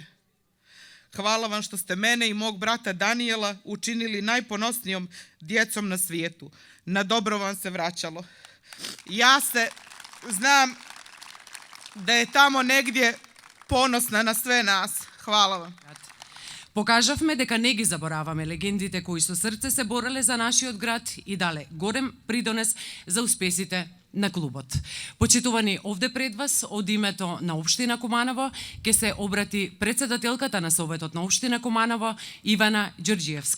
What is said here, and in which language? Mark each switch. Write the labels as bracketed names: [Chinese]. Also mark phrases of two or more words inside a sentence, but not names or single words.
[Croatian] Hvala vam što ste mene i mog brata Danijela učinili najponosnijom djecom na svijetu. Na dobro vam se vraćalo. Ja se znam da je tamo negdje ponosna na sve nas. Hvala vam. [Macedonian] Покажавме дека не ги забораваме легендите кои со срце се бореле за нашиот град и дале горем придонес за успесите на клубот. Почитувани, овде пред вас од името на општина Куманово ќе се обрати претседателката на Советот на општина Куманово Ивана Ѓорѓиевска.